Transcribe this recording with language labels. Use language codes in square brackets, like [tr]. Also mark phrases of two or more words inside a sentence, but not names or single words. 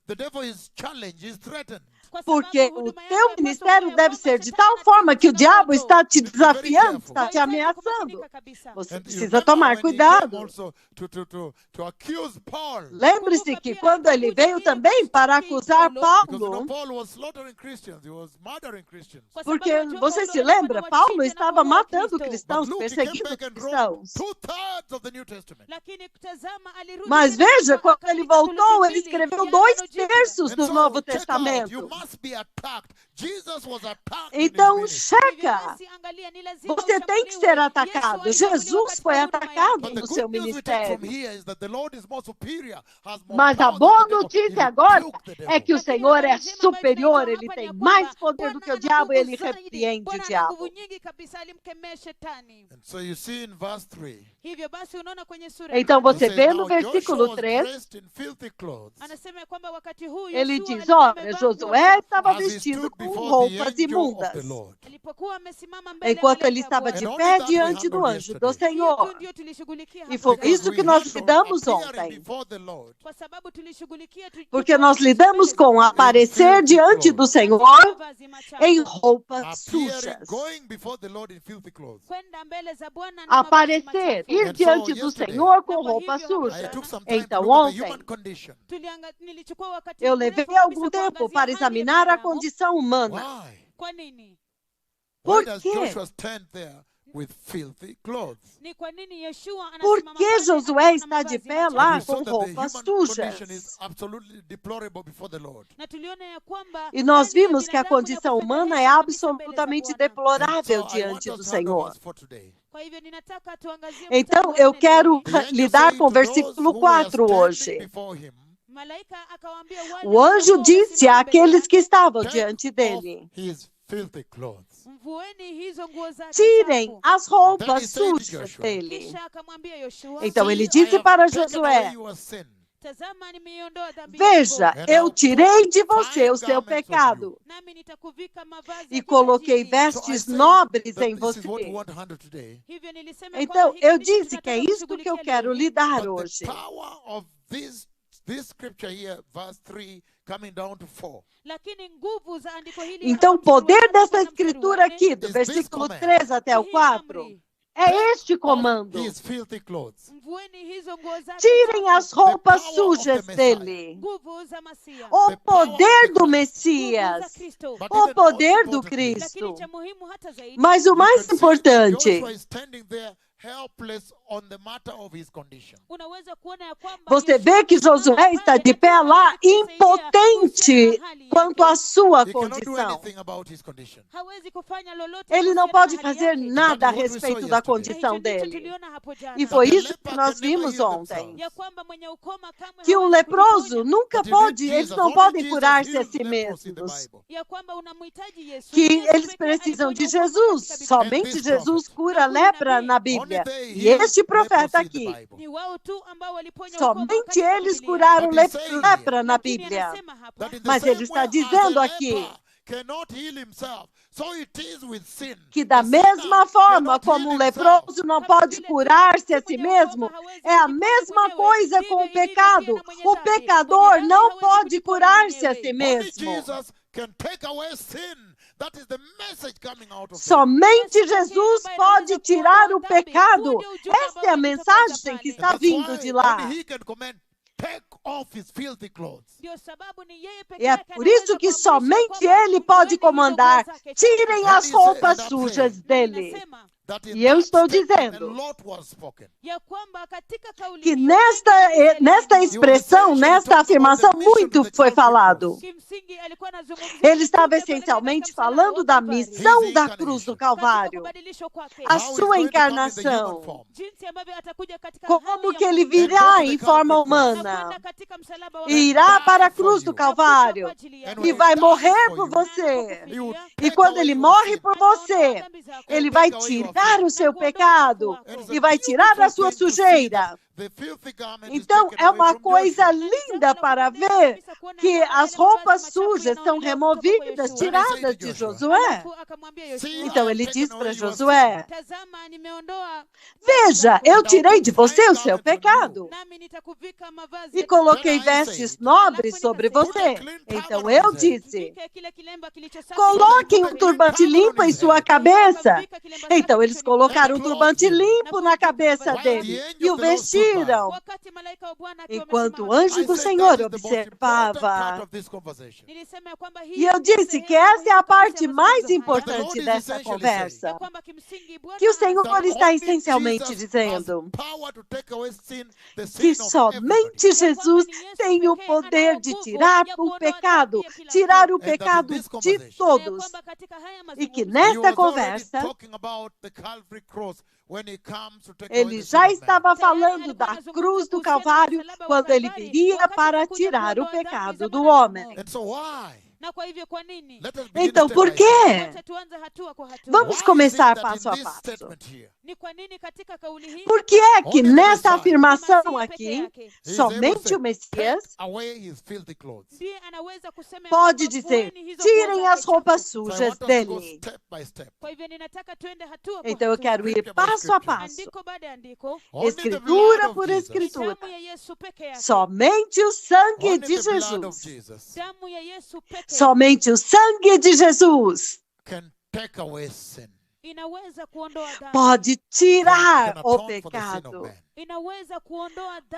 [en] the devil is challenged, is threatened. [sw] Kwa sababu [pt] Porque o [sw] huduma yako [pt] teu [sw] yapaswa [pt] ministério [sw] kuwa [pt] deve [sw] kwamba [pt] ser de [sw] shetani [pt] tal [sw] anatia [pt] forma que o diabo [sw] changamoto. [pt] está te [en] You have to be very [pt] desafiando, [en] careful. [pt] está te [sw] Wahitaji [pt] ameaçando. [sw] kumakinika kabisa. [pt] Você [en] And you [pt] precisa [en] remember [pt] tomar [en] when he came [pt] cuidado. [en] also to accuse Paul. [pt] Lembre-se que quando ele veio também para acusar [en] Because you know, [pt] Paulo, [en] Paul was slaughtering Christians, he was murdering Christians. [sw] Kwa sababu [pt] porque [sw] wajua [pt] você [sw] Paulo [pt] se [sw] alikuwa [pt] lembra, [sw] anawachinja [pt] Paulo [sw] na [pt] estava [sw] kuwaua [pt] matando [sw] Wakristo. [pt] cristãos, [en] But Luke, he came [pt] perseguindo [en] back and wrote [pt] cristãos. [en] 2/3 of the New Testament. [sw] Lakini tazama, alirudi [pt] Mas [sw] tena [pt] veja, [sw] akaandika [pt] quando ele [sw] thuluthi [pt] voltou, ele [sw] mbili [pt] escreveu [sw] ya [pt] dois [sw] Agano Jipya. [pt] terços [en] And [pt] do [en] so, [pt] Novo [en] check out, you [pt] Testamento. [en] must be attacked. Jesus was attacked [pt] Então, [en] in his ministry. [sw] Hivyo [pt] checa. [sw] basi, angalia, ni lazima [pt] Você tem que [sw] ushambuliwe. [pt] ser [sw] Yesu [pt] atacado. [sw] alishambuliwa [pt] Jesus [sw] katika [pt] foi [sw] huduma [pt] atacado [en] But [sw] yake. [en] the [pt] no [en] good [pt] seu [en] news we take from [pt] ministério. [en] here is that the Lord is more superior, has more [pt] Mas a [en] power [pt] boa [en] than the devil. [pt] notícia [en] He [pt] agora [en] rebuked the [pt] é [en] devil. [pt] que o [sw] Lakini [pt] Senhor [sw] habari [pt] é [sw] njema ambayo [pt] superior, [sw] tunaitoa [pt] ele [sw] hapa [pt] tem [sw] ni ya [pt] mais [sw] kwamba [pt] poder do [sw] Bwana [pt] que o [sw] ana [pt] diabo, [sw] nguvu [pt] ele [sw] zaidi. [pt] repreende o [sw] Bwana ana [pt] diabo. [sw] nguvu nyingi kabisa, alimkemea shetani. [en] And so you see in verse 3, [sw] Hivyo basi unaona kwenye sura [pt] Então [en] it [pt] você [en] says, [pt] vê [en] now [pt] no [en] Joshua [pt] versículo [en] was [pt] 3, [en] dressed in filthy clothes [sw] anasema ya kwamba wakati huu [pt] ele [sw] Yoshua [pt] diz, [sw] alikuwa [pt] olha, [sw] amevaa nguo [pt] Josué [sw] chafu. [pt] estava [en] as he [pt] vestido [en] stood [pt] com [en] before the [pt] roupas [en] angel of [pt] imundas, [en] the Lord. [sw] Alipokuwa amesimama mbele ya [pt] enquanto ele [sw] malaika [pt] estava [sw] wa [pt] de [en] And [sw] Bwana. [en] only [pt] pé [en] that we [pt] diante do [en] handled [pt] anjo do [en] yesterday. [sw] Hiyo tu [pt] Senhor. [sw] ndio tulishughulikia [pt] E [sw] hapo [pt] foi [sw] jana. [en] Because [pt] isso [en] we [pt] que nós [en] handled [pt] lidamos [en] appearing [pt] ontem. [en] before the Lord [sw] Kwa sababu tulishughulikia [pt] Porque nós lidamos com aparecer diante do Senhor [sw] mavazi machafu. [pt] em roupas [en] appearing, [pt] sujas. [en] going before the Lord in filthy clothes. [sw] Kwenda mbele za Bwana na mavazi [pt] Aparecer, [sw] machafu. [pt] ir [en] And [pt] diante [en] so, [pt] do [en] yesterday, [pt] Senhor com [sw] Na kwa [pt] roupa [sw] hivyo, [en] I [pt] suja. [en] took some time to [pt] Então [en] look at the [pt] ontem [en] human condition. [sw] Nilichukua wakati [pt] eu [sw] mrefu [pt] levei [sw] kabisa [pt] algum tempo [sw] kuangazia [pt] para [sw] hali ya [pt] examinar a [sw] binadamu. [pt] condição humana. [en] Why? [sw] Kwa nini? [pt] Por [en] Why does [pt] quê? [en] Joshua stand there with filthy clothes? [sw] Ni kwa nini Yeshua [pt] Por [sw] anasimama [pt] que [sw] pale [pt] Josué [sw] na [pt] está de [sw] mavazi [pt] pé [sw] machafu? [pt] lá [en] And we saw [pt] com [en] that the [pt] roupas [en] human condition is [pt] sujas? [en] absolutely deplorable before the Lord. [sw] Na tuliona ya kwamba [pt] E nós [sw] hali ya [pt] vimos que a [sw] binadamu ni ya [pt] condição humana é [sw] kufedhehesha kabisa mbele za [pt] absolutamente [sw] Bwana. [en] And [pt] deplorável [en] so I want [pt] diante do [en] us to handle [pt] Senhor. [en] verse 4 today. [sw] Kwa hivyo ninataka tuangazie [pt] Então, [sw] mstari wa [pt] eu [sw] nne [pt] quero [sw] leo. [en] The angel [pt] lidar [en] saying [pt] com o [en] to those [pt] versículo [en] who were [pt] 4 [en] standing [pt] hoje. [en] before him, [sw] Malaika akawaambia wale [pt] O anjo [sw] waliokuwa [pt] disse [sw] wamesimama mbele [pt] àqueles que [sw] yake, [pt] estavam [en] take [pt] diante [en] off [pt] dele: [en] his filthy clothes. [sw] mvueni hizo nguo zake [pt] tirem [sw] chafu. [pt] as [en] Then he [pt] roupas [en] said to [pt] sujas [en] Joshua, [pt] dele. [sw] Kisha akamwambia Yoshua, [pt] Então [en] See, [pt] ele [en] I [pt] disse [en] have [pt] para [en] taken [pt] Josué: [en] away your sin. [sw] tazama nimeiondoa dhambi [pt] Veja, [sw] yako, [en] And [pt] eu [en] I'll [pt] tirei [en] put [pt] de você [en] fine [pt] o seu [en] garments on [pt] pecado [sw] nami nitakuvika mavazi [pt] e [sw] ya [pt] coloquei [sw] kitajiri. [en] So I [pt] vestes [en] say [pt] nobres [en] that [pt] em [en] this is what we você. want to handle today. [sw] Hivyo nilisema ya [pt] Então, [sw] kwamba hiki [pt] eu [sw] ndicho [pt] disse que é [sw] tunataka [pt] isto que eu [sw] kushughulikia [pt] quero [sw] leo hii. [pt] lidar [en] But [pt] hoje. [en] the power of this scripture here, verse 3, coming down to 4, [sw] Lakini nguvu za andiko hili [pt] Então, o [sw] hapa mstari wa [pt] poder [sw] tatu [pt] dessa [sw] mpaka mstari wa [pt] escritura [sw] nne [pt] aqui, do [en] Is this [pt] versículo [en] command. [pt] 3 até o [sw] ni hii [pt] 4, [sw] amri. [pt] É este comando. [en] his filthy clothes. [sw] mvueni hizo nguo zake [pt] Tirem as roupas [en] The power of [pt] sujas [en] the Messiah. [pt] dele. [sw] nguvu za Masia, [pt] O [en] The power of [pt] poder [en] the [pt] do [en] Christ. [sw] nguvu za [pt] Messias. [sw] Kristo. [en] But [pt] O [en] even more [pt] poder do [en] importantly, [pt] Cristo. [sw] Lakini cha muhimu hata zaidi, [pt] Mas o [en] you [pt] mais [en] can see [pt] importante, [en] Joshua is standing there helpless on the matter of his condition. [sw] unaweza kuona ya kwamba [pt] você vê que Josué está de pé lá, impotente quanto à sua [en] He cannot do [pt] condição. [en] anything about his condition. [sw] hawezi kufanya lolote [pt] Ele não [sw] kuhusiana [pt] pode [sw] na hali [pt] fazer [sw] yake. [pt] nada a [en] That is what we [pt] respeito [en] saw [pt] da [en] yesterday. [pt] condição [sw] Na hicho ndicho [pt] dele. [sw] tuliona hapo jana. [pt] E foi [en] But the [pt] isso que [en] leper [pt] nós [en] can never [pt] vimos [en] heal [pt] ontem. [en] themselves. [sw] Ya kwamba mwenye ukoma kamwe [pt] Que o [sw] hawezi [pt] leproso [sw] kujiponya. [pt] nunca [en] But you need [pt] pode, eles [en] Jesus. [pt] não [en] Only [pt] podem [en] Jesus [pt] curar-se a [en] heals [pt] si [en] lepers in the [pt] mesmos. [en] Bible. [sw] Ya kwamba unamhitaji Yesu. [pt] Que [sw] Yesu [pt] eles [sw] pekee [pt] precisam de [sw] aliponya ukoma [pt] Jesus. [sw] katika Biblia. [pt] Somente [en] this [pt] Jesus [en] prophet. [pt] cura a lepra na Bíblia. E este profeta aqui, [sw] Ni wao tu ambao waliponya ukoma [pt] somente [sw] katika [pt] eles [sw] Biblia. [pt] curaram [en] But he's saying [pt] lepra na [sw] Lakini [pt] Bíblia. [sw] anasema hapa, [en] That in the [pt] Mas [en] same [pt] ele está [en] way as [pt] dizendo [en] a [pt] aqui [en] leper cannot heal himself, so it is with sin. [pt] que da [en] The [pt] mesma [en] sinner [pt] forma [en] cannot [pt] como [en] heal [pt] o [en] himself. [pt] leproso não pode curar-se a si mesmo, é a mesma coisa com o pecado. O pecador não pode curar-se a si [en] Only [pt] mesmo. [en] Jesus can take away sin. That is the message coming out of him. [pt] Somente Jesus pode tirar o pecado. Esta é a mensagem que está [en] That's [pt] vindo [en] why [pt] de lá. [en] only he can command, take off his filthy clothes. [sw] ndio sababu ni yeye pekee [pt] E é [sw] yake [pt] por [sw] anaweza [pt] isso que [sw] kuamrisha [pt] somente [sw] kwamba [pt] ele pode [sw] mvueni [pt] comandar. [sw] hizo nguo zake. [pt] Tirem [en] And [pt] as [en] he [pt] roupas [en] said, and I'm [pt] sujas [en] saying [pt] dele. [sw] Nasema [en] That in [pt] E eu [en] that [pt] estou [en] statement, a [pt] dizendo [en] lot was spoken. [sw] ya kwamba katika kauli [pt] que [sw] hiyo, [pt] nesta expressão, nesta afirmação, muito foi falado. [sw] kimsingi alikuwa anazungumzia [pt] Ele estava [sw] ujumbe pale [pt] essencialmente [sw] katika msalaba [pt] falando [sw] wa [pt] da [sw] Kalvari. [pt] missão da cruz do [sw] Katika [pt] Calvário, [sw] kubadilishwa kwake, [pt] a [en] How he's [pt] sua [en] going to come in the human [pt] encarnação, [en] form. [sw] jinsi ambavyo atakuja katika [pt] como [sw] hali [pt] que [sw] ya [pt] ele [sw] mwili, [pt] virá em forma [sw] na [pt] humana [sw] kwenda katika msalaba wa [pt] e irá para a cruz do [sw] na kufa [pt] Calvário [sw] kwa ajili yako. [pt] e vai morrer por você. [en] He would [pt] E [en] take [pt] quando [en] away [pt] ele [en] your [pt] morre [en] sin. [pt] por você, ele vai tirar o seu pecado e vai tirar a sua sujeira. [en] The filthy garment is [pt] Então, [en] taken [pt] é [en] away [pt] uma [en] from [pt] coisa [en] Joshua. [pt] linda para ver que as roupas sujas são removidas, tiradas de Josué. Então, ele diz para Josué, [sw] Tazama, nimeondoa [pt] veja, eu tirei de você o seu pecado [sw] nami nitakuvika mavazi [pt] e [sw] ya [pt] coloquei vestes nobres sobre você. Então, eu disse, [sw] kuvika kile kilemba kilicho safi. [pt] coloquem um turbante limpo em sua cabeça. Então, eles colocaram um turbante limpo na cabeça dele e o vestiram. [sw] Wakati malaika wa Bwana akiwa [pt] Enquanto o [sw] amesimama, [pt] anjo do [en] I said [pt] Senhor [en] that is the most important part [pt] observava. [en] of this conversation. [sw] nilisema ya kwamba hii [pt] E eu [sw] ni [pt] disse [sw] sehemu [pt] que essa é a [sw] muhimu [pt] parte [sw] kabisa ya [pt] mais [sw] mazungumzo haya. [pt] importante dessa conversa. [sw] Ya kwamba kimsingi Bwana [pt] Que o Senhor [en] That [pt] está [en] only [pt] essencialmente [en] Jesus [pt] dizendo [en] has power to take away sin, the [pt] que [en] sin of [pt] somente [en] everybody. [pt] Jesus tem o poder de tirar o pecado, tirar o [en] And that in [pt] pecado [en] this [pt] de [en] conversation, [sw] Na ya [pt] todos. [sw] kwamba katika haya [pt] E que [sw] mazungumzo, [en] He was [pt] nesta [en] already [pt] conversa, [en] talking about the Calvary cross when he comes to take away [pt] ele [en] the sin [pt] já [en] of man. [pt] estava falando da cruz do Calvário quando ele viria para tirar o pecado do homem. [en] And so why? [sw] na kwa hivyo kwa nini? [en] Let us begin [pt] Então, [en] step [pt] por [en] by step. [pt] quê? [sw] Wacha tuanze hatua kwa hatua. [pt] Vamos [en] Why is it [pt] começar [en] that [pt] passo [en] in [pt] a [en] this [pt] passo. [en] statement here, [sw] Ni kwa nini katika kauli hii [pt] Por que é que [en] Only the [pt] nessa [en] Messiah. [pt] afirmação [sw] Masihi [pt] aqui, [sw] peke yake [en] he is able to [pt] somente [en] say, [pt] o Messias [en] take away his filthy clothes? [sw] ndiye anaweza kusema ya [pt] pode [sw] kwamba [pt] dizer, [sw] vueni hizo [pt] tirem [sw] nguo [pt] as [sw] zake [pt] roupas [sw] chafu. [en] So I [pt] sujas [en] want us to go [pt] dele. [en] step by step. [sw] Kwa hivyo ninataka tuende hatua kwa [pt] Então eu [sw] hatua. [pt] quero ir [en] Scripture by [pt] passo a [en] scripture. [pt] passo, [sw] Andiko baada ya andiko, [en] Only the blood [pt] escritura [en] of [pt] por [en] Jesus. [pt] escritura. [sw] damu ya Yesu peke yake. [pt] Somente o sangue [en] Only [pt] de [en] the blood of Jesus. [pt] Jesus [sw] Damu ya Yesu peke yake [pt] Somente o sangue de Jesus [en] can take away sin. [sw] inaweza kuondoa dhambi. [pt] pode [en] Can [pt] tirar [en] atone [pt] o [en] for the sin of [pt] pecado. [en] man. [sw] Inaweza kuondoa dhambi za